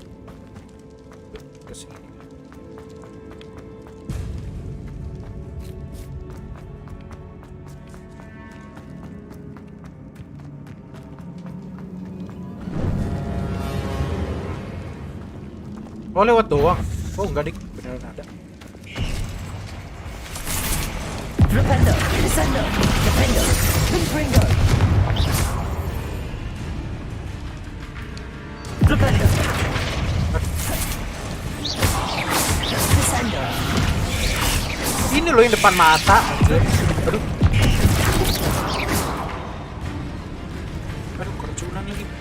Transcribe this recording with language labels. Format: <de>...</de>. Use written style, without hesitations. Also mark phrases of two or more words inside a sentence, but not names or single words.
<id>Ke sini. Oh lewat doang. Oh enggak dik, beneran ada. Rependo, descendo, defendo, confringo. Rependo. Descendo. Ini loh yang depan mata. Aduh. Aduh, keracunan lagi.</id>